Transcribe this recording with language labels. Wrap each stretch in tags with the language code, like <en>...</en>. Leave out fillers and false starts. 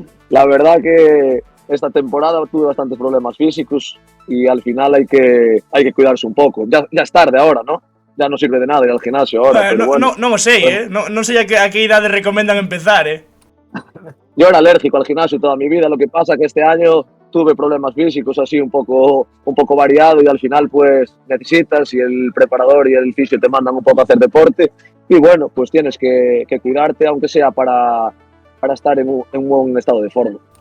<es>La verdad que esta temporada tuve bastantes problemas físicos y al final hay que cuidarse un poco. Ya es tarde ahora, ¿no? Ya no sirve de nada ir al gimnasio ahora, pero bueno.</es> <gl>Non o sei, Non sei a que idade recomendan empezar,</gl> <es>Yo era alérgico al gimnasio toda mi vida, lo que pasa que este año tuve problemas físicos así un poco variado y al final pues necesitas y el preparador y el fisio te mandan un poco a hacer deporte y bueno, pues tienes que cuidarte aunque sea para estar en un buen estado de forma.</es>